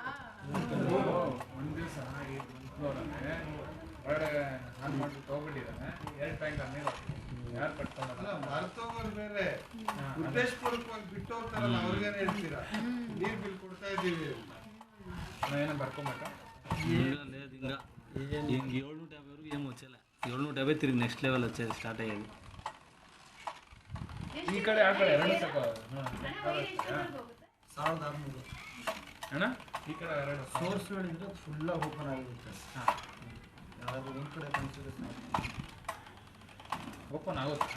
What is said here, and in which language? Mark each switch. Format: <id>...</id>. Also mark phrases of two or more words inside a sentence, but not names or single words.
<kn>ಒಂದು ದಿವಸ ಈ ಒಂದು ಫ್ಲೋರಲ್ಲೇ ಹೊರಗಡೆ ಆನ್ ಮಾಡಿಬಿಟ್ಟು ಹೋಗ್ಬಿಟ್ಟಿದ್ದಾನೆ. 2 ಟ್ಯಾಂಕ್ ನೀರು ಯಾರು ಕಟ್ಕೊಂಡಲ್ಲ. ಮರ್ತೋಗೋರು ಬೇರೆ ಉದ್ದೇಶಪೂರ್ವಕವಾಗಿ ಬಿಟ್ಟು ಹೋಗ್ತಾರಲ್ಲ ಅವ್ರಿಗೇನೆ ಹೇಳ್ತೀರಾ ನೀರು ಬಿಲ್ ಕೊಡ್ತಾ ಇದ್ದೀವಿ ಅಂತ. ಏನೋ ಬರ್ಕೊಬೇಕಾ?</kn> <te>లేదు ఇంకా ఇంక 750 వరకు ఏం వచ్చేలే 750 తిరిగి</te> <en>next level</en> <te>వచ్చేది స్టార్ట్ అయ్యేది.</te> <kn>ಈ ಕಡೆ ಆ ಕಡೆ 2 ಸಾಕು. ಹೋಗುತ್ತೆ 1600 ಅಣ್ಣ ಈ ಕಡೆ 2 ಸೋರ್ಸ್ಗಳಿದ್ರೆ ಫುಲ್ಲಾಗಿ ಓಪನ್ ಆಗಿರುತ್ತೆ. ಹಾಂ ಯಾರಾದರೂ ಒಂದು ಕಡೆ ಕನ್ಸಿಡರ್ ಓಪನ್ ಆಗುತ್ತೆ.</kn>